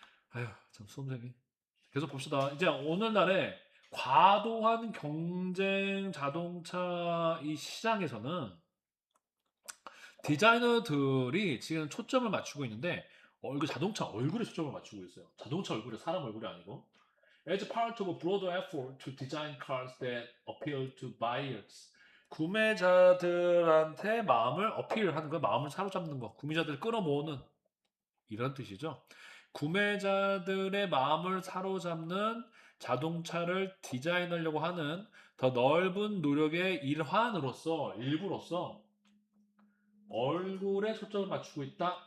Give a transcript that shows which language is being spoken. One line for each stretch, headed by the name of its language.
Korean: 아휴, 참 수험생이. 계속 봅시다. 이제 오늘날에 과도한 경쟁 자동차 이 시장에서는 디자이너들이 지금 초점을 맞추고 있는데 자동차 얼굴에 초점을 맞추고 있어요. 자동차 얼굴에 사람 얼굴이 아니고.
English: As part of a broader effort to design cars that appeal to buyers.
Korean: 구매자들한테 마음을 어필하는 거, 마음을 사로잡는 거, 구매자들을 끌어모으는 이런 뜻이죠. 구매자들의 마음을 사로잡는 자동차를 디자인하려고 하는 더 넓은 노력의 일부로서 얼굴에 초점을 맞추고 있다.